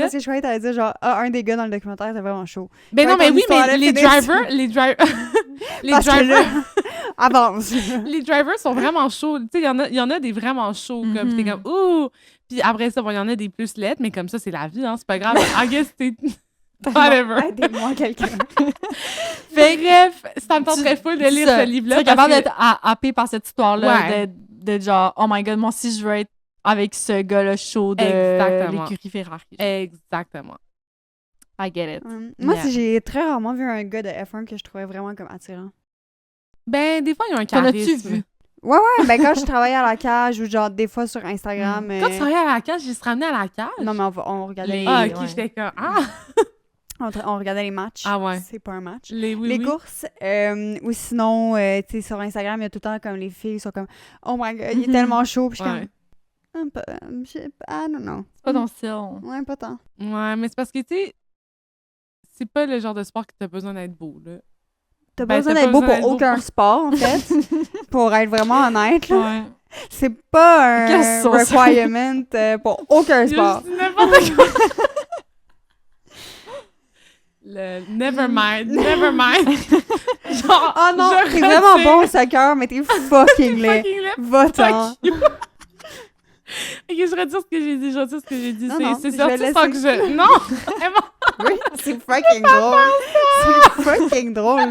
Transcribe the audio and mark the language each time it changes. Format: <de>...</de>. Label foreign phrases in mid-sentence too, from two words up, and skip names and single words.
<fr>Parce que je croyais que t'allais dire, genre, un des gars dans le documentaire, c'est vraiment chaud. Ben non, mais oui, mais les drivers... Avance. Les drivers sont vraiment chauds. Tu sais, il y en a des vraiment chauds, comme, t'es comme, ouh! Puis après ça, bon, il y en a des plus laides, mais comme ça, c'est la vie, hein, c'est pas grave.</fr> <en>I guess t'es... Whatever.</en> <fr>Aidez-moi, quelqu'un. Fait bref, ça me tenterait full de lire ce livre-là. Tu es capable d'être happé par cette histoire-là, Ouais. de genre,</fr> <en>oh my god,</en> <fr>moi aussi, je veux être avec ce gars-là chaud de Exactement. l'écurie Ferrari. Exactement.</fr> <en>I get it.</en> <fr>Moi, Yeah. j'ai très rarement vu un gars de F1 que je trouvais vraiment comme attirant. Ben, des fois, il y a un T'en as-tu charisme. vu? Ouais, ben quand je travaillais à la cage ou genre des fois sur Instagram. Quand tu travaillais à la cage, j'ai se ramené à la cage. Non, mais on regardait Les- Ah, ok, ouais. j'étais comme, ah! on regardait les matchs. Ah ouais. C'est pas un match. Les Les courses, ou sinon, tu sais, sur Instagram, il y a tout le temps comme les filles sont comme</fr> <en>oh my god,</en> <fr>il est tellement chaud. Puis je suis Ouais. comme un peu,</fr> <en>I don't know.</en> <fr>C'est pas ton style. Ouais, pas tant. Ouais, mais c'est parce que, tu sais, c'est pas le genre de sport que t'as besoin d'être beau, là. T'as Ben, pas besoin t'as d'être pas beau besoin pour d'être beau aucun sport, en fait. Pour être vraiment honnête, là. Ouais. C'est pas Qu'est-ce un que c'est ça? requirement pour aucun Il y a sport. juste n'importe quoi. Le</fr> <en>never mind.</en> <fr>Genre, Oh non, je t'es vraiment retire. bon au soccer, mais t'es fucking laid. Fucking laid. Va-t'en.</fr> <en>Fuck you.</en> <fr>Ok, je retire ce que j'ai dit, Non, C'est- non, C'est je sorti vais sans que laisser. je... Non! Vraiment. Oui, c'est fucking drôle. C'est fucking drôle.</fr>